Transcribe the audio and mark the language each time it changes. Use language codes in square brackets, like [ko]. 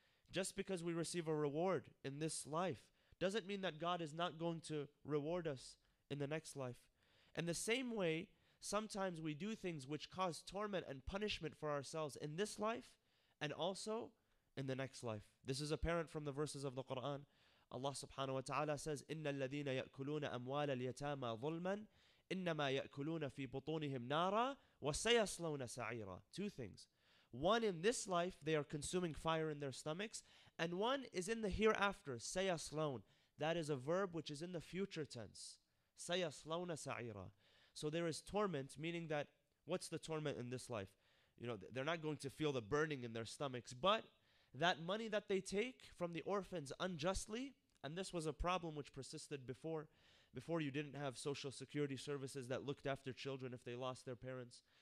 [en] Just because we receive a reward in this life doesn't mean that God is not going to reward us in the next life. In the same way, sometimes we do things which cause torment and punishment for ourselves in this life and also in the next life. This is apparent from the verses of the Quran. Allah subhanahu wa ta'ala says, [ar] إِنَّ الَّذِينَ يَأْكُلُونَ أَمْوَالَ الْيَتَامَى ظُلْمًا إِنَّمَا يَأْكُلُونَ فِي بُطُونِهِمْ نَارًا وَسَيَصْلَوْنَ سَعِيرًا. [en] Two things. One, in this life, they are consuming fire in their stomachs, and one is in the hereafter, سَيَصْلَوْنَ. That is a verb which is in the future tense. [ar] سَيَصْلَوْنَ سَعِيرًا. [en] So there is torment, meaning that, what's the torment in this life? You know, they're not going to feel the burning in their stomachs, but that money that they take from the orphans unjustly, and this was a problem which persisted before you didn't have social security services that looked after children if they lost their parents.